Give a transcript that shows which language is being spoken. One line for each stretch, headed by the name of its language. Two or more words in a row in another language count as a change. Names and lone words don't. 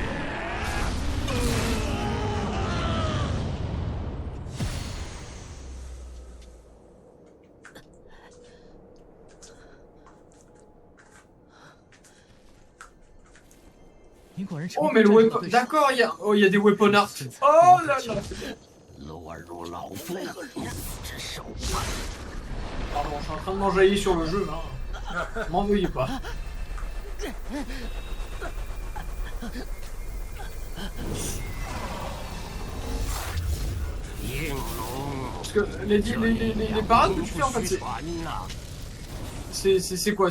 French: Oh mais le weapon... D'accord, il y a des
English: weapon arts.
French: Oh là là.
Chinese: 落入老夫之手。
French: Pardon, je suis en train de m'enjailler sur le jeu là. M'en veuillez pas. Parce que les parades que tu fais en fait, c'est quoi?